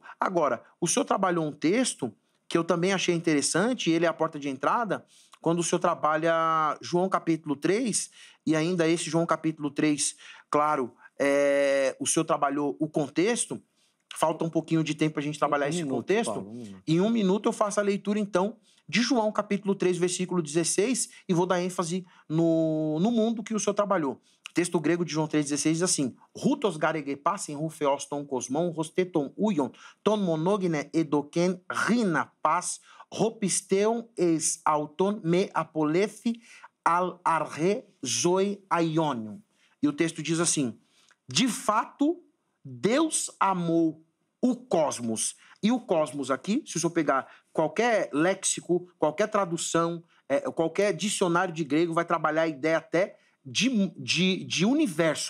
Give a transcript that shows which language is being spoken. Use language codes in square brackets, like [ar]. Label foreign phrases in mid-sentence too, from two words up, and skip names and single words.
[pt] Agora, o senhor trabalhou um texto que eu também achei interessante, e ele é a porta de entrada, quando o senhor trabalha João capítulo 3, e ainda esse João capítulo 3, claro, o senhor trabalhou o contexto, Falta um pouquinho de tempo para a gente trabalhar esse contexto. Paulo, Em 1 minuto eu faço a leitura, então, de João, capítulo 3, versículo 16, e vou dar ênfase no mundo que o senhor trabalhou. O texto grego de João 3,16 diz assim: [el] Οὕτως γὰρ ἠγάπησεν ὁ θεὸς τὸν κόσμον, ὥστε τὸν υἱὸν τὸν μονογενῆ ἔδωκεν, ἵνα πᾶς ὁ πιστεύων εἰς αὐτὸν μὴ ἀπόληται ἀλλ’ ἔχῃ ζωὴν αἰώνιον. [pt] E o texto diz assim: de fato, Deus amou o cosmos. E o cosmos aqui, se o senhor pegar qualquer léxico, qualquer tradução, qualquer dicionário de grego, vai trabalhar a ideia até de universo.